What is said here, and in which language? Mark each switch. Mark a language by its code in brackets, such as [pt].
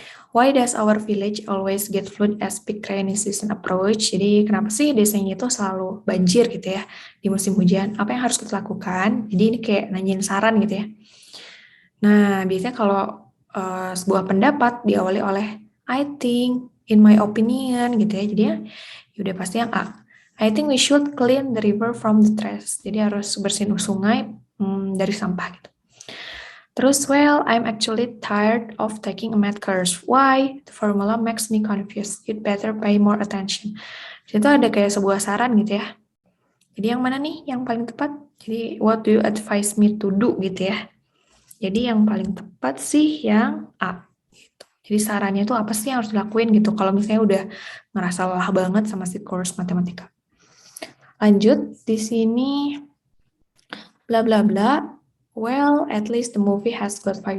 [en] Why does our village always get flood as peak rainy season approach? [id] Jadi kenapa sih desanya itu selalu banjir gitu ya di musim hujan? Apa yang harus kita lakukan? Jadi ini kayak nanyain saran gitu ya. Nah, biasanya kalau sebuah pendapat diawali oleh [en] I think, in my opinion, [id] gitu ya. Jadi ya udah pasti yang A. [en] I think we should clean the river from the trash. [id] Jadi harus bersihin sungai dari sampah gitu. Terus, [en] well, I'm actually tired of taking a math course. Why? The formula makes me confused. You'd better pay more attention. [id] Itu ada kayak sebuah saran gitu ya. Jadi yang mana nih yang paling tepat? Jadi [en] what do you advise me to do [id] gitu ya. Jadi yang paling tepat sih yang A. Gitu. Jadi sarannya itu apa sih yang harus dilakuin gitu kalau misalnya udah ngerasa lelah banget sama si course matematika. Lanjut, di sini bla bla bla. [en] Well, at least the movie has got 5.